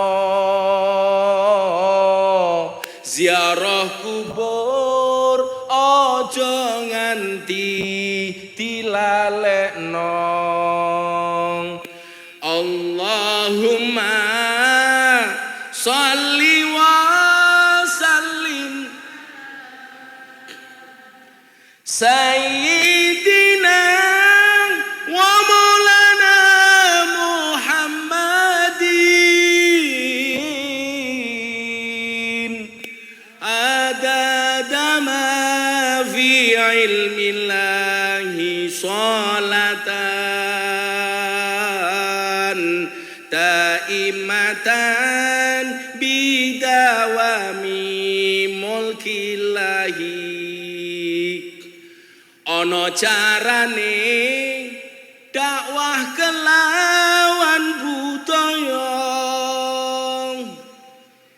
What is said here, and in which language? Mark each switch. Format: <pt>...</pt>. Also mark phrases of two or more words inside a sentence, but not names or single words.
<jv>ziarah kubur aja nganti dilalekno</jv> <ar>اللهم صل وسلم سيدنا ومولانا محمد عدد ما في علم الله صلاة دائمة بدوام ملك الله</ar> <jv>ana carane dakwah kelawan budaya</jv>